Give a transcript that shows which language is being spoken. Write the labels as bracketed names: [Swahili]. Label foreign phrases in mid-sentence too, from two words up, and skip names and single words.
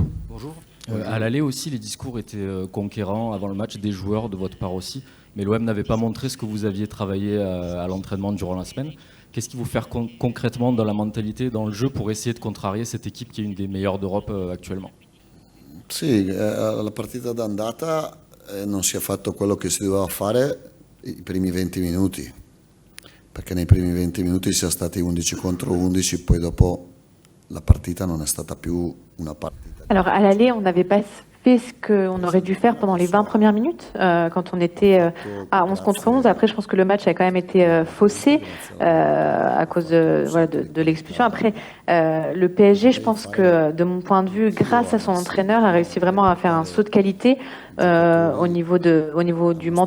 [French] Bonjour. À l'aller aussi, les discours étaient conquérants avant le match, des joueurs de votre part aussi. Mais l'OM n'avait pas montré ce que vous aviez travaillé à l'entraînement durant la semaine. Qu'est-ce qui vous fait concrètement dans la mentalité, dans le jeu, pour essayer de contrarier cette équipe qui est une des meilleures d'Europe actuellement? [Italian] Sì, la partita d'andata non si è fatto quello che si doveva fare i primi 20 minuti, perché nei primi 20 minuti si è stati 11 contro 11, poi dopo la partita non è stata più una partita. [French] Alors à l'aller, on n'avait pas fait ce qu'on aurait dû faire pendant les 20 premières minutes, quand on était à 11 contre 11. Après, je pense que le match a quand même été faussé à cause de l'expulsion. Après, le PSG, je pense que de mon point de vue, grâce à son entraîneur, a réussi vraiment à faire un saut de qualité au niveau du mental.